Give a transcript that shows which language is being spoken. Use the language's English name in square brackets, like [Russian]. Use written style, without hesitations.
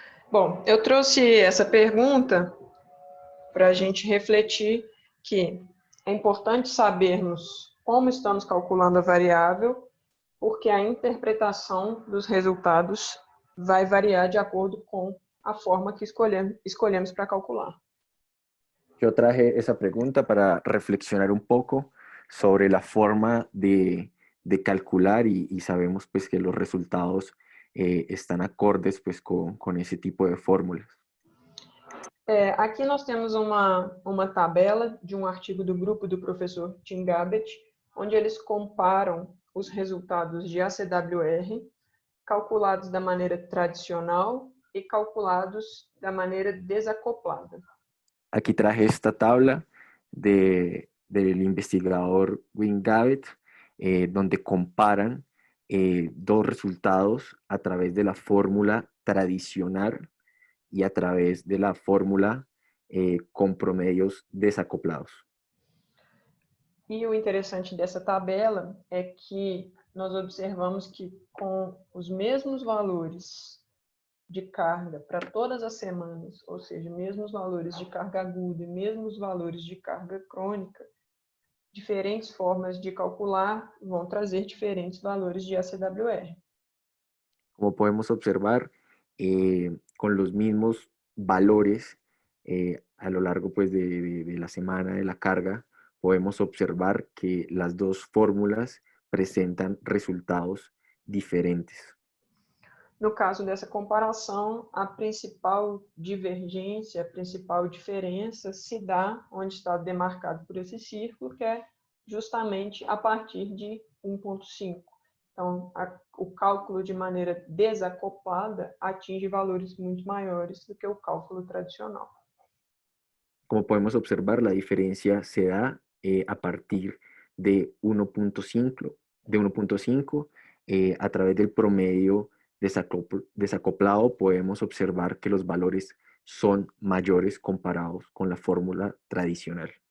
[Portuguese] Bom, eu trouxe essa pergunta para a gente refletir que é importante sabermos como estamos calculando a variável, porque a interpretação dos resultados vai variar de acordo com a forma que escolhemos para calcular. [Spanish] Yo traje esa pregunta para reflexionar un poco sobre la forma de calcular y sabemos pues que los resultados están acordes pues con ese tipo de fórmulas. [Portuguese] Aqui nós temos uma tabela de um artigo do grupo do professor Tim Gabbett, onde eles comparam os resultados de ACWR calculados da maneira tradicional e calculados da maneira desacoplada. [Spanish] Aquí traje esta tabla del investigador Wim Gabbett, donde comparan dos resultados a través de la fórmula tradicional y a través de la fórmula con promedios desacoplados. [Portuguese] E o interessante dessa tabela é que nós observamos que com os mesmos valores de carga para todas as semanas, ou seja, mesmos valores de carga aguda e mesmos valores de carga crônica, diferentes formas de calcular vão trazer diferentes valores de ACWR. [Spanish] Como podemos observar, con los mismos valores a lo largo pues, de la semana de la carga, podemos observar que las dos fórmulas presentan resultados diferentes. [Portuguese] No caso dessa comparação, a principal divergência, a principal diferença se dá onde está demarcado por esse círculo, que é justamente a partir de 1,5. Então, o cálculo de maneira desacoplada atinge valores muito maiores do que o cálculo tradicional. [Spanish] Como podemos observar, la diferencia se da a partir de 1.5, a través del promedio desacoplado podemos observar que los valores son mayores comparados con la fórmula tradicional.